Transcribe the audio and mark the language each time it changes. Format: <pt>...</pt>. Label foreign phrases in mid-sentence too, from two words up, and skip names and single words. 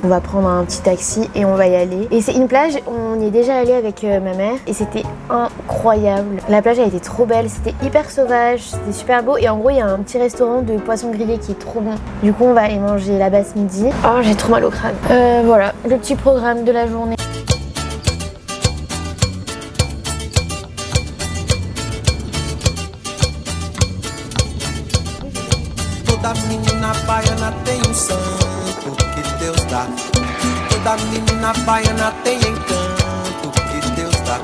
<fr>On va prendre un petit taxi et on va y aller. Et c'est une plage, on y est déjà allé avec ma mère et c'était incroyable. La plage a été trop belle, c'était hyper sauvage, c'était super beau et en gros il y a un petit restaurant de poissons grillés qui est trop bon. Du coup on va aller manger là-bas ce midi. Oh j'ai trop mal au crâne. Voilà, le petit programme de la journée.</fr> <pt>Toda menina baiana tem santo que Deus dá. Toda menina baiana tem encanto que Deus dá.</pt>